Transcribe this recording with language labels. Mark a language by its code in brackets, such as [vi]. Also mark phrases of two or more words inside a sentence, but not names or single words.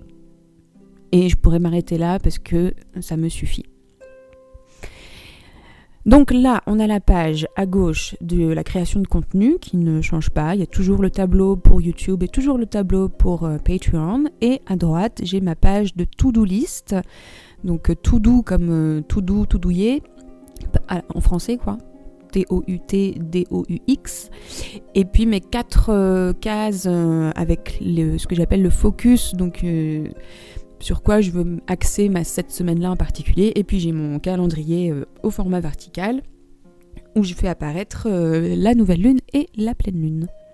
[fr] Et je pourrais m'arrêter là parce que ça me suffit. Donc là, on a la page à gauche de la création de contenu qui ne change pas. Il y a toujours le tableau pour YouTube et toujours le tableau pour Patreon. Et à droite, j'ai ma page de [en] to-do list. [fr] Donc [en] to do [fr] comme [en] to do, [fr] to douiller, en français quoi. T-O-U-T-D-O-U-X. Et puis mes 4 cases avec ce que j'appelle le focus. Donc... sur quoi je veux axer cette semaine-là en particulier. Et puis j'ai mon calendrier au format vertical où je fais apparaître la nouvelle lune et la pleine lune.